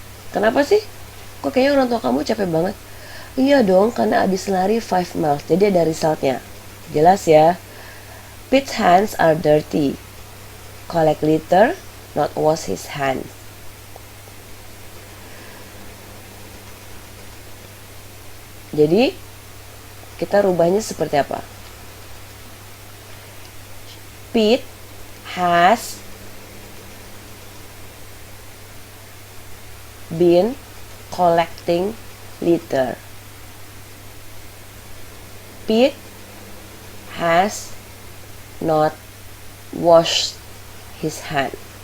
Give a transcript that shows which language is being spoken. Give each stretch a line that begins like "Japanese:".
Indonesian: Kenapa sih? Kok kayaknya orang tua kamu capek banget? Iya dong, karena habis lari 5 miles. Jadi ada resultnya. Jelas ya.
English: Pete's hands are dirty. Collect litter, not wash his hands.
Indonesian: Jadi, kita rubahnya seperti apa?
English: Pete has been collecting litter. Pete has not washed his hand.